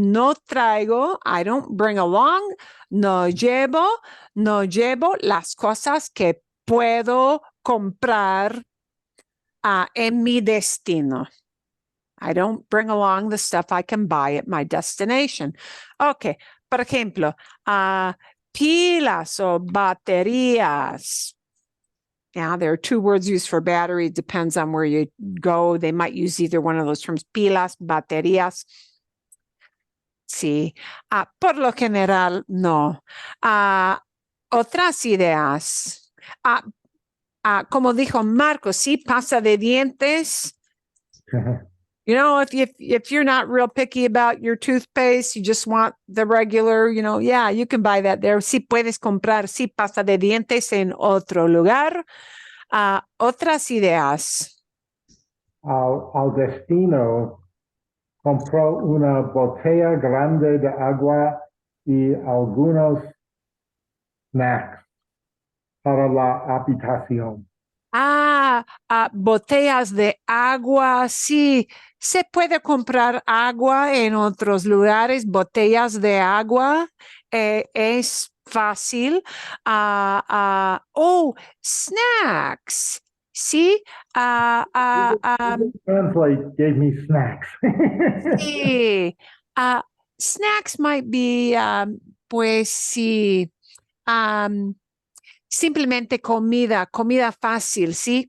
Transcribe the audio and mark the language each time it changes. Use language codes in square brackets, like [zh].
[es] No traigo, [en] I don't bring along, [es] no llevo las cosas que puedo comprar en mi destino. [en] I don't bring along the stuff I can buy at my destination. [es] Okay, por ejemplo, pilas o baterías. [en] Yeah, there are two words used for battery. Depends on where you go. They might use either one of those terms, pilas, baterías. [es] Sí, por lo general, no. Otras ideas. Como dijo Marco, sí, pasta de dientes. [en] You know, if you're not real picky about your toothpaste, you just want the regular, yeah, you can buy that there. [es] Sí puedes comprar, sí, pasta de dientes en otro lugar. Otras ideas. Al destino compró una botella grande de agua y algunos snacks para la habitación. Botellas de agua, sí, se puede comprar agua en otros lugares, botellas de agua, es fácil. Snacks, sí. [en] Translate gave me snacks. [es] Sí, snacks [en] might be, [es] pues sí, simplemente comida fácil, ¿sí?